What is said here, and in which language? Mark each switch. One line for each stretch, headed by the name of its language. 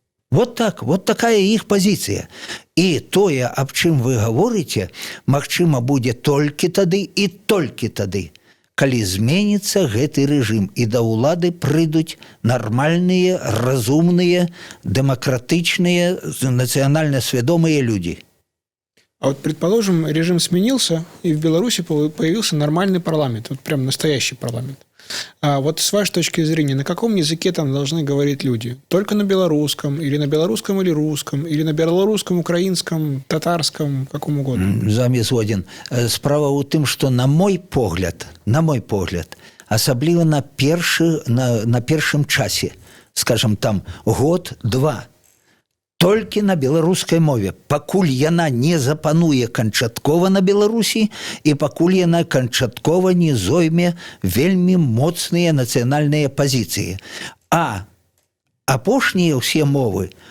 Belarusian: Вот так, вот такая іх пазіцыя. І тое, аб чым вы гаворыце, магчыма, будзе толькі тады і толькі тады, калі зменіцца гэты рэжым і да ўлады прыйдуць нармальныя, разумныя, дэмакратычныя, нацыянальна свядомыя людзі.
Russian: А вот, предположим, режим сменился, и в Беларуси появился нормальный парламент, вот прям настоящий парламент. А вот с вашей точки зрения, на каком языке там должны говорить люди? Только на белорусском, или на белорусском или русском, или на белорусском, украинском, татарском, каком угодно?
Belarusian: З вами згоден. Справа ў тым, што на мой погляд, асабліва на першым часе, скажем, там год-два, толькі на беларускай мове, пакуль яна не запануе канчаткова на Беларусі і пакуль яна канчаткова не зойме вельмі моцныя нацыянальныя пазіцыі. А апошнія ўсе мовы